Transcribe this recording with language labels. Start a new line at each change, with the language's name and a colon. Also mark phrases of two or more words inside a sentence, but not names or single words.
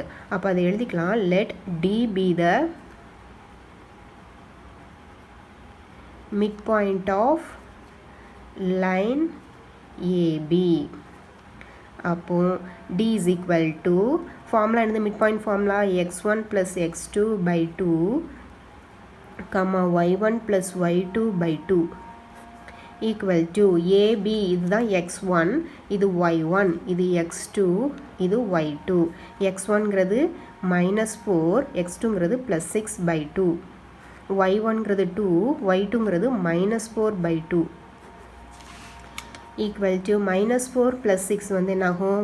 Tamil: அப்போ அதை எழுதிக்கலாம்.
English: let D be the midpoint of line AB. அப்போ D is equal to formula என்னது? midpoint formula x1 + x2/2, y1 + y2/2 equal to AB.
Tamil: இதுதான் x1, இது y1, இது x2, இது y2. x1ங்கிறது -4, x2ங்கிறது +6/2, y1ங்கிறது 2, y2ங்கிறது -4/2
English: equal to
Tamil: -4 + 6 வந்து என்ன ஆகும்?